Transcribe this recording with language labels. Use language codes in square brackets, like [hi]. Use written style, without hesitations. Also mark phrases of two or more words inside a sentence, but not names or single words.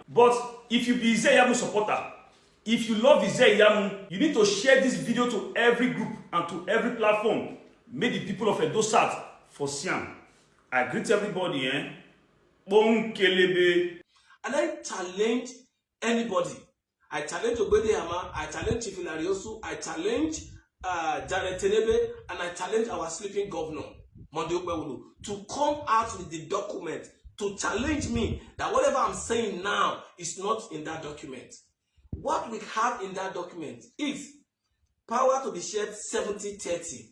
[en] But if you be Ize-Iyamu supporter, if you love Ize-Iyamu, you need to share this video to every group and to every platform. Make the people of Edo South for Siam. I greet everybody, Bon kelebe. And I challenge anybody. I challenge Ogbeide Ihama, I challenge Chief Ilariosu, I challenge Jared Tenebe, and I challenge our sleeping governor, Monde Okperu, to come out with the document to challenge me that whatever I'm saying now is not in that document. What we have in that document is power to be shared 70-30.